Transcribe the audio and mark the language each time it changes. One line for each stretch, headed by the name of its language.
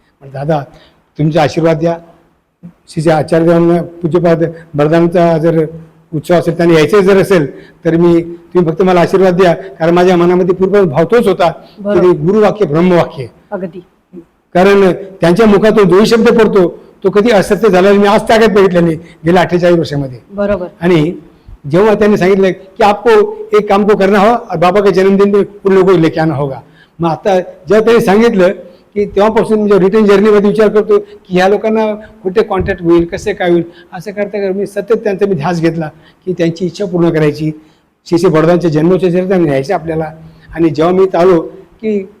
Marathi: दादा तुमचा आशीर्वाद द्या. श्री आचार्यांना पूज्यपाद बरदानचा जर उत्सव असेल, त्यांनी यायचं जर असेल तर तुम्ही फक्त मला आशीर्वाद द्या. कारण माझ्या मनामध्ये पूर्ण भाव तोच होता की गुरुवाक्य ब्रह्मवाक्य. अगदी. कारण त्यांच्या मुखातून जो शब्द पडतो तो कधी असत्य झाला मी आज ताकद बघितलं नाही गेल्या 48 वर्षामध्ये. बरोबर. आणि जेव्हा त्यांनी सांगितलं की
Hindi: आपको एक काम को करना हो और बाबा के जन्मदिन में उन लोगों को लेके आना होगा.
Marathi: मग आता जेव्हा त्यांनी सांगितलं की तेव्हापासून म्हणजे रिटर्न जर्नीमध्ये विचार करतो की ह्या लोकांना कुठे कॉन्टॅक्ट होईल, कसे काय होईल. असं करता मी सतत त्यांचा मी ध्यास घेतला की त्यांची इच्छा पूर्ण करायची. श्री बडदांच्या जन्मोत्सव त्यांनी न्यायचे आपल्याला. आणि जेव्हा मी आलो की